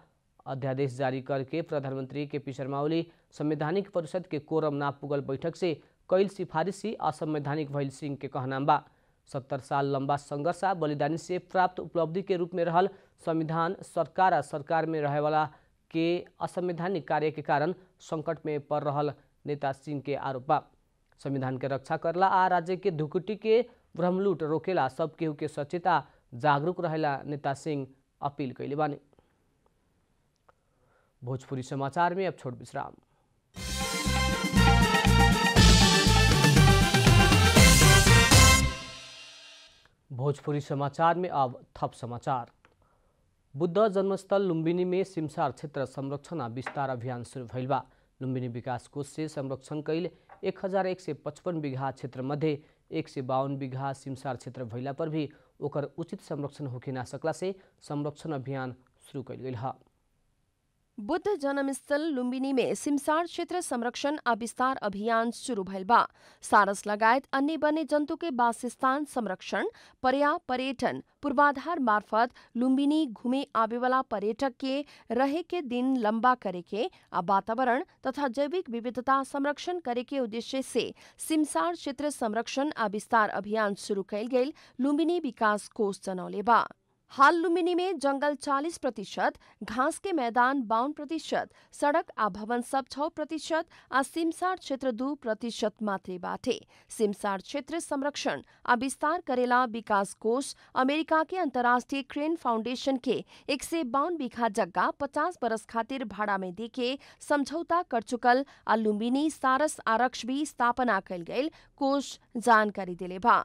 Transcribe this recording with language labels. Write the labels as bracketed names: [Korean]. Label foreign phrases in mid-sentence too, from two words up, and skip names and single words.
[Bhojpuri] अध्यादेश जारी करके प्रधानमंत्री केपी शर्मा ओली संवैधानिक परिषद के कोरम ना पुगल बैठक से कैल सिफारिश ही असंवैधानिक भइल सिंह के कहनाम बा। 70 साल लंबा संघर्ष आ बलिदानी से प्राप्त उपलब्धि के रूप में रहल संविधान सरकार आ सरकार में रहे वाला के असंवैधानिक कार्य के कारण संकट में पड़ रहल नेता सिंह के आरोप बा। संविधान के रक्षा करला आ राज्य के धुकुटी के भ्रमलूट रोकेला सब केहू के सचेत आ जागरूक रहेला नेता सिंह अपील कैले बानी। भोजपुरी समाचार में अब छोट विश्राम। भोजपुरी समाचार में अब थप समाचार। बुद्ध जन्मस्थल लुम्बिनी में सिमसार क्षेत्र संरक्षण और विस्तार अभियान शुरू भइल बा। लुम्बिनी विकास कोष से संरक्षण कैल 1155 बीघा क्षेत्र मध्य 152 बीघा सिमसार क्षेत्र भइला पर भी ओकर उचित संरक्षण होके ना सकला से संरक्षण अभियान शुरू कैल गई है। बुद्ध जन्मस्थल लुम्बिनी में सिमसार क्षेत्र संरक्षण आ विस्तार अभियान शुरू भइल बा। सारस लगायत अन्य वन्य जंतु के वासस्थान संरक्षण, पर्यटन पूर्वाधार मार्फत लुम्बिनी घूमे आवे वाला पर्यटक के रहे के दिन लंबा करे के आ वातावरण तथा जैविक विविधता संरक्षण करे के उद्देश्य से सिमसार क्षेत्र संरक्षण आ विस्तार अभियान शुरू कयल गेल लुम्बिनी विकास कोष जनौले बा। हाल लुम्बिनी में जंगल 40%, घास के मैदान 52%, सड़क आ भवन सब 6% आ सिमसार क्षेत्र 2% मात्रे बाटे। सिमसार क्षेत्र संरक्षण आ विस्तार करेला विकास कोष अमेरिका के अंतर्राष्ट्रीय क्रेन फाउंडेशन के 152 बीघा जगह 50 बरस खातिर भाड़ा में देके समझौता कर चुकल आ लुम्बिनी सारस आरक्ष भी स्थापना कयल गेल कोष जानकारी दिले बा।